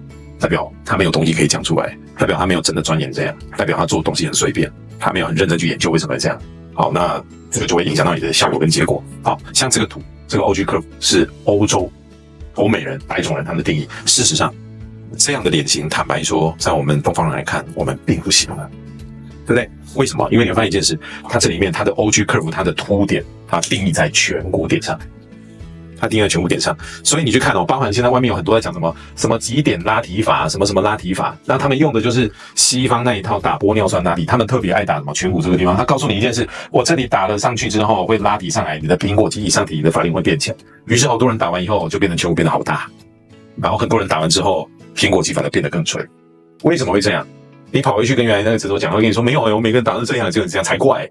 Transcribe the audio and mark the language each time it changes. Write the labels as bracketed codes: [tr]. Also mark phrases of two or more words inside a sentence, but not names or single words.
[zh] 代表他沒有東西可以講出來，代表他沒有真的鑽研這樣，代表他做的東西很隨便，他沒有很認真去研究為什麼會這樣。好，那這個就會影響到你的效果跟結果。好，像這個圖，這個 [en] OG curve [zh] 是歐美人、白種人他們的定義。事實上，這樣的臉型，坦白說，在我們東方人來看，我們並不喜歡，對不對？為什麼？因為你會發現一件事，它這裡面它的 [en] OG curve [zh] 它的凸點，它定義在顴骨點上。它定在顴骨點上，所以你去看包含現在外面有很多在講什麼極點拉提法，什麼拉提法，那他們用的就是西方那一套打玻尿酸拉提，他們特別愛打什麼顴骨這個地方。他告訴你一件事，我這裡打了上去之後會拉提上來，你的蘋果肌以上體的法令會變強。於是好多人打完以後就變成顴骨變得好大，然後很多人打完之後蘋果肌反而變得更垂。為什麼會這樣？你跑回去跟原來那個診所講，會跟你說沒有我每個人打成這樣，就這樣才怪。